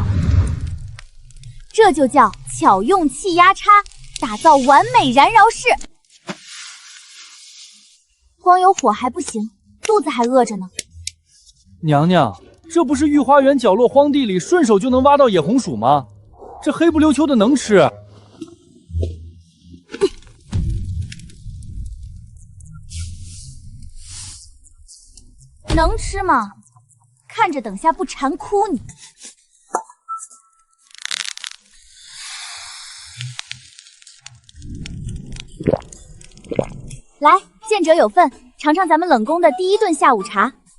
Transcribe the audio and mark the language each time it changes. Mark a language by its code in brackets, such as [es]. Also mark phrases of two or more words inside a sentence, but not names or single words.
[zh] 這就叫巧用氣壓差，打造完美燃燒室。光有火還不行，肚子還餓着呢。娘娘，這不是御花園角落荒地裡順手就能挖到野紅薯嗎？這黑不溜秋的能吃？能吃嗎？看着等下不饞哭你。來，見者有份，嘗嘗咱們冷宮的第一頓下午茶。